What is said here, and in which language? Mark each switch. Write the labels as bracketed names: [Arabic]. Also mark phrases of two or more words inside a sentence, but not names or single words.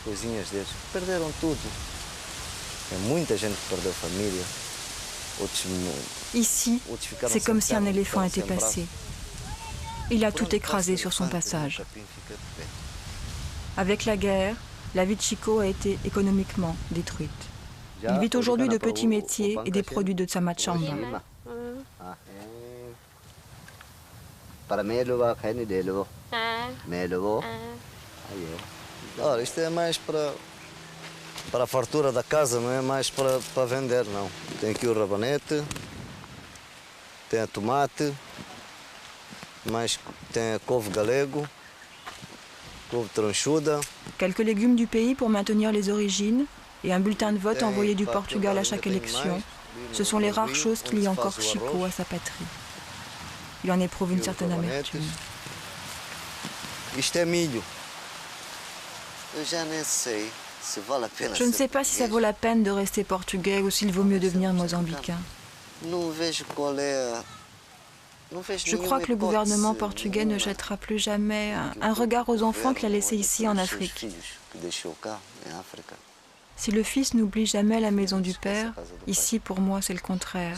[French] Ici, c'est comme si un éléphant était passé. Il a tout écrasé sur son passage. Avec la guerre, la vie de Chico a été économiquement détruite. Il vit aujourd'hui de petits métiers et des produits de Tsamachamba. [Portuguese] Para a fartura da casa, não é mais para vender, não. Tem aqui o rabanete, tem a tomate, tem a couve galego, couve tranchuda. [French] Quelques légumes du pays pour maintenir les origines et un bulletin de vote envoyé du Portugal à chaque élection. Ce sont les rares choses qui lient encore Chico à sa patrie. Il en éprouve une certaine amertume. [Portuguese] Isto é milho. Eu já nem sei. [French] Je ne sais pas si ça vaut la peine de rester portugais ou s'il vaut mieux devenir mozambicain. Je crois que le gouvernement portugais ne jettera plus jamais un regard aux enfants qu'il a laissés ici en Afrique. Si le fils n'oublie jamais la maison du père, ici pour moi c'est le contraire.